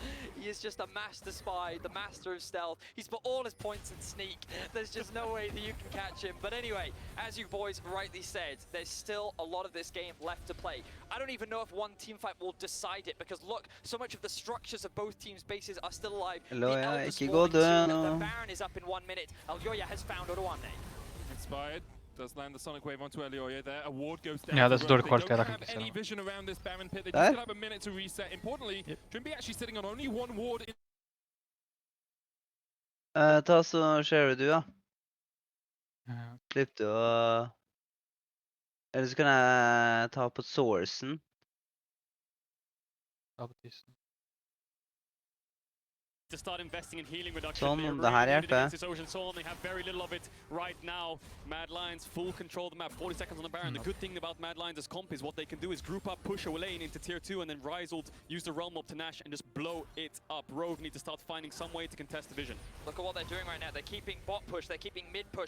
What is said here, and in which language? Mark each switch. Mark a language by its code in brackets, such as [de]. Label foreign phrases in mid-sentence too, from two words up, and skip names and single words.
[en] He is just a master spy, the master of stealth. He's put all his points in sneak. There's just no way that you can catch him. But anyway, as you boys rightly said, there's still a lot of this game left to play. I don't even know if one team fight will decide it, because look, so much of the structures of both teams' bases are still alive. [no] Elioya, ikke gå død nå. [en] The Baron is up in 1 minute. Elioya has found Odoamne. Inspired. Does land the Sonic Wave onto Elioya there. A ward goes down. [no] Ja, det er så dårlig [en] They [no] kvalitet. [en] don't [no] Jeg kan [en] have [no] ikke se [en] any [no] det. [en] vision around this Baron pit. They just still have a minute to reset. Importantly, Trimby actually sitting on only 1 ward. [no] Ta så sharer du da. Slipp du å... Eller så kan jeg ta på sourcen. [en] To start investing in healing reduction. [no] Sånn, [en] They're [no] om det her [en] really needed [no] hjelper. [en] against this Ocean Soul, and they have very little of it right now. Mad Lions full control of the map, 40 seconds on the Baron. The good thing about Mad Lions as comp is what they can do is group up, push a lane into tier 2, and then Rizold use the realm up to Nash and just blow it up. Rogue need to start finding some way to contest the vision. Look at what they're doing right now. They're keeping bot push, they're keeping mid push.